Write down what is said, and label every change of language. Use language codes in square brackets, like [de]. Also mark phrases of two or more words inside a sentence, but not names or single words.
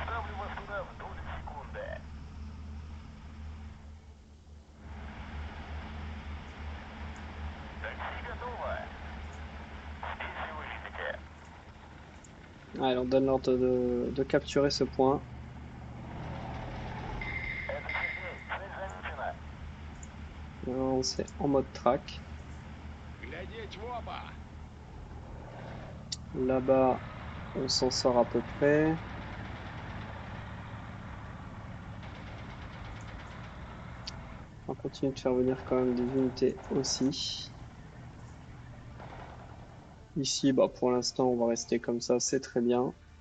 [fr] Allez, on donne l'ordre de capturer ce point. On c'est en mode track. [ru] Глядеть в оба! [fr] Là-bas, on s'en sort à peu près. On continue de faire venir quand même des unités aussi. Ici, bah, pour l'instant, on va rester comme ça, c'est très bien.